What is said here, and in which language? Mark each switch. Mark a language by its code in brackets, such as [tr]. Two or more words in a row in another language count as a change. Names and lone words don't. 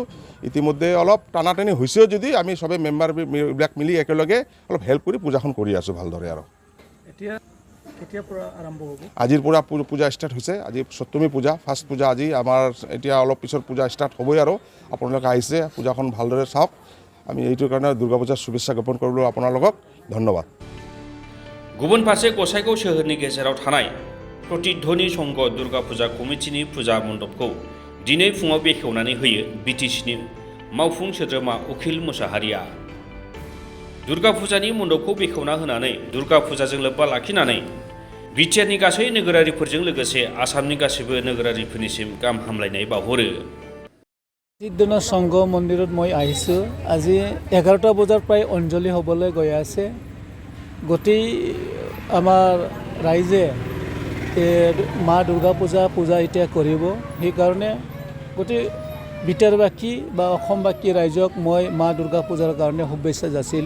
[as] ইতিমধ্যে অলপ টানাটানি হৈছেও, যদি আমি সবে মেম্বাৰবিলাক মিলি একেলগে অলপ হেল্প কৰি পূজাখন কৰি আছোঁ ভালদৰে। আৰু আজিৰ পৰা পূজা ষ্টাৰ্ট হৈছে। আজি সপ্তমী পূজা, ফাৰ্ষ্ট পূজা আজি আমাৰ। এতিয়া অলপ পিছত পূজা ষ্টাৰ্ট হ'বই আৰু আপোনালোকে আহিছে, পূজাখন ভালদৰে চাওক। আমি এইটোৰ কাৰণে দুৰ্গা পূজাৰ শুভেচ্ছা জ্ঞাপন কৰিলোঁ আপোনালোকক। ধন্যবাদ। [brx] गुबुन फारसे गसाइगाव सोहोरनि गेजेराव थानाय प्रतिध्वनि संघ दुर्गा फुजा कमिटिनि फुजा मण्डपखौ दिनै फुङाव बेखेवनानै होयो बिटिसिनि मावफुं सोद्रोमा उखिल मुसाहारिया। दुर्गा फुजानि मण्डपखौ बेखेवना होनानै दुर्गा फुजाजों लोब्बा लाखिनानै बिटिआरनि गासै नोगोरारिफोरजों लोगोसे आसामनि गासैबो नोगोरारिफोरनिसिम गाहाम हामलायनाय बावहरो। [as] প্ৰতিধ্বনি সংঘ মন্দিৰত মই আহিছোঁ। আজি 11টা বজাৰ প্ৰায় অঞ্জলি হ'বলৈ গৈ আছে। গোটেই আমাৰ ৰাইজে মা দুৰ্গা পূজা এতিয়া কৰিব। সেইকাৰণে গোটেই বিটিআৰবাসী বা অসমবাসী ৰাইজক মই মা দুৰ্গা পূজাৰ কাৰণে শুভেচ্ছা যাচিলোঁ।